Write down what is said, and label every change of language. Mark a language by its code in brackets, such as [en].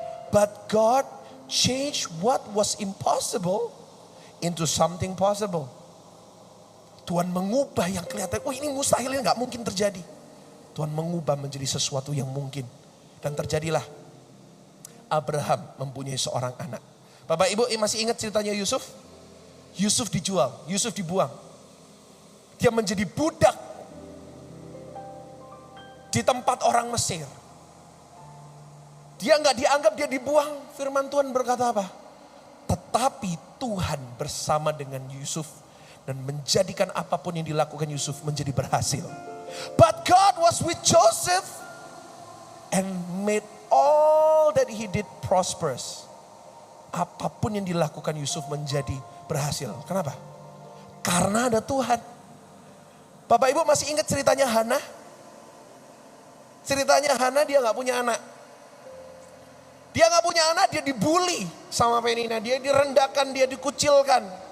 [en] But God changed what was impossible into something possible. [id] Tuhan mengubah yang kelihatan, ini mustahil, ini gak mungkin terjadi. Tuhan mengubah menjadi sesuatu yang mungkin. Dan terjadilah Abraham mempunyai seorang anak. Bapak Ibu masih ingat ceritanya Yusuf? Yusuf dijual, Yusuf dibuang. Dia menjadi budak di tempat orang Mesir. Dia gak dianggap, dia dibuang. Firman Tuhan berkata apa? Tetapi Tuhan bersama dengan Yusuf dan menjadikan apapun yang dilakukan Yusuf menjadi berhasil. [en] But God was with Joseph and made all that he did prosperous. [id] Apapun yang dilakukan Yusuf menjadi berhasil. Kenapa? Karena ada Tuhan. Bapak Ibu masih ingat ceritanya Hana? Ceritanya Hana, dia gak punya anak. Dia gak punya anak, dia dibully sama Penina. Dia direndahkan, dia dikucilkan.